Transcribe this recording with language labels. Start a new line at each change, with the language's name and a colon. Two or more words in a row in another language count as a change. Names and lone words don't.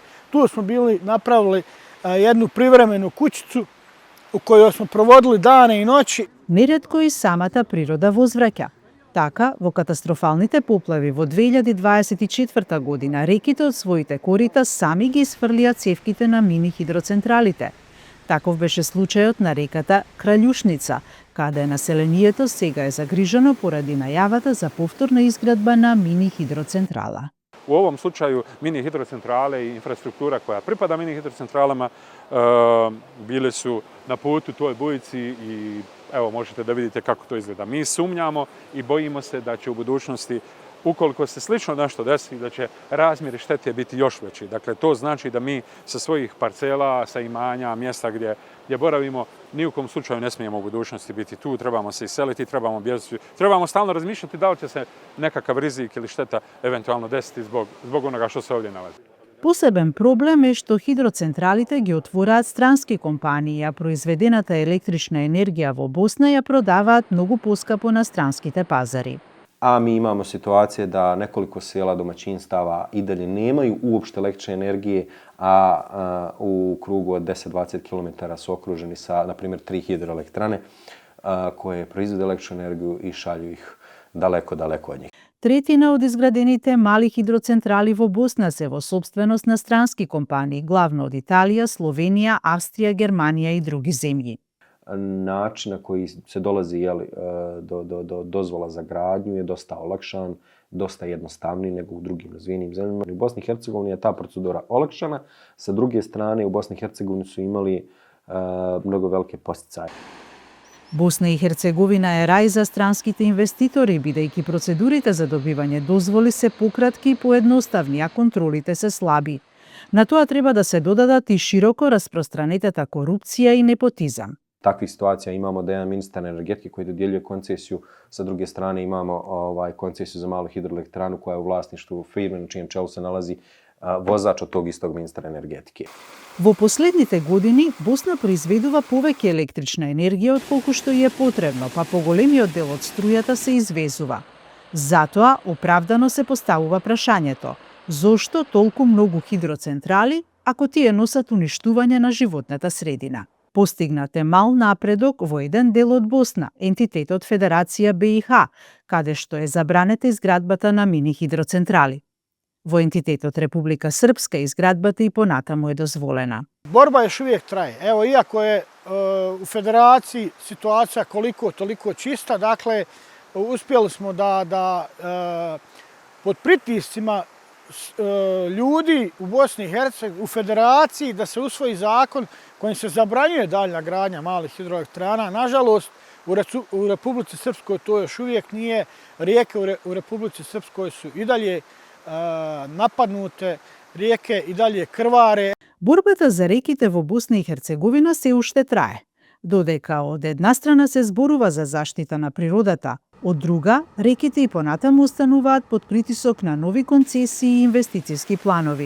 Bosnian: Tu smo bili, napravili jednu privremenu kućicu u kojoj smo provodili dane i noći.
Macedonian: Неретко и самата природа возвраќа. Така, во катастрофалните поплави во 2024 година, реките од своите корита сами ги изфрлија цевките на мини хидроцентралите. Таков беше случајот на реката Краљушница, каде населението сега е загрижено поради најавата за повторна изградба на мини хидроцентрала.
Bosnian: U ovom slučaju mini hidrocentrale i infrastruktura koja pripada mini hidrocentralama bile su na putu toj bujici i evo možete da vidite kako to izgleda. Mi sumnjamo i bojimo se da će u budućnosti, ukoliko se slično nešto desi, da će razmjeri štete biti još veći. Dakle, to znači da mi sa svojih parcela, sa imanja, mjesta gdje boravimo, ni u kom slučaju ne smijemo u budućnosti biti tu, trebamo se iseliti, trebamo bježati, trebamo stalno razmišljati da li će se nekakav rizik ili šteta eventualno desiti zbog onoga što se ovdje nalazi.
Macedonian: Посебен проблем е што хидроцентралите ги отвораат странски компании, а произведената електрична енергија во Босна ја продаваат многу поскапо на странските пазари.
Bosnian: A mi imamo situacije da nekoliko sela domaćinstava i dalje nemaju uopšte električne energije, a u krugu od 10-20 km su okruženi sa, na primjer, 3 hidroelektrane koje proizvode električnu energiju i šalju ih daleko od njih.
Macedonian: Третина од изградените мали хидроцентрали во Босна се во собственост на странски компании, главно од Италија, Словенија, Австрија, Германија и други земји.
Bosnian: Način na koji se dolazi do dozvola za gradnju je dosta olakšan, dosta jednostavniji nego u drugim razvijenim zemljama. U Bosni i Hercegovini je ta procedura olakšana. Sa druge strane, u Bosni i Hercegovini su imali mnogo velike posticaje.
Macedonian: Босна и Херцеговина е рај за странските инвеститори, бидејќи процедурите за добивање дозволи се пократки и поедноставни, а контролите се слаби. На тоа треба да се додадат и широко распространетата корупција и непотизам.
Bosnian: Takvih situacija imamo da jedan ministar energetike koji dodjeljuje koncesiju, sa druge strane imamo koncesiju za malu hidroelektranu koja je u vlasništvu firme na čijem čelu se nalazi vozač od tog istog ministra energetike.
Macedonian: Во последните години Босна произведува повеќе електрична енергија отколку што ја е потребно, па поголемиот дел од струјата се извезува. Затоа оправдано се поставува прашањето: зошто толку многу хидроцентрали ако тие носат уништување на животната средина? Постигнат е мал напредок во еден дел од Босна, ентитетот Федерација БиХ, каде што е забранета изградбата на мини хидроцентрали. Во ентитетот Република Српска изградбата и понатаму е дозволена.
Bosnian: Borba još uvijek traje. Evo, iako je u federaciji situacija koliko toliko čista, dakle, uspjeli smo da pod pritiscima ljudi u Bosni i Hercegovini, u federaciji, da se usvoji zakon kojim se zabranjuje daljna gradnja malih hidroelektrana. Nažalost, u Republici Srpskoj to još uvijek nije. Rijeke u Republici Srpskoj su i dalje нападнуте, риеке и далje крваре.
Macedonian: Борбата за реките во Босна и Херцеговина се уште трае, додека од една страна се зборува за заштита на природата, од друга, реките и понатаму остануваат под притисок на нови концесии и инвестициски планови.